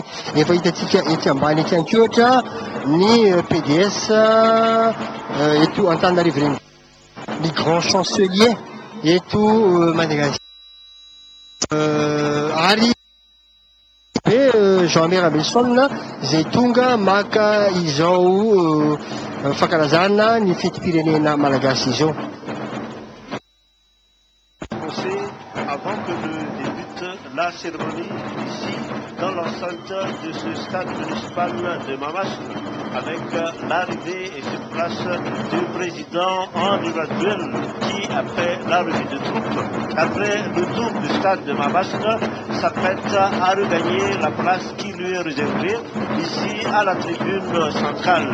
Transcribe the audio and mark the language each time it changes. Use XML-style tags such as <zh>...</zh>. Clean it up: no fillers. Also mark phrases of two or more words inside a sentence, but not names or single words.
<mg>Efa hitantsika ety ambany ety ankoatra ny PDS eto Antananarivo reny, ny</mg> <fr>grand chancelier</fr> <mg>eto Madagasikara ary Jean Miramesona izay tonga maka izao fankalazana ny fetim-pirenena malagasy izao.</mg> <fr>Avant que ne débute la cérémonie ici dans l'enceinte de ce stade municipal de Mahamasina, avec l'arrivée et sur place du président Andry Rajoelina qui, après l'arrivée de troupes, après le tour du stade de Mahamasina, s'apprête à regagner la place qui lui est réservée ici à la tribune centrale.</fr>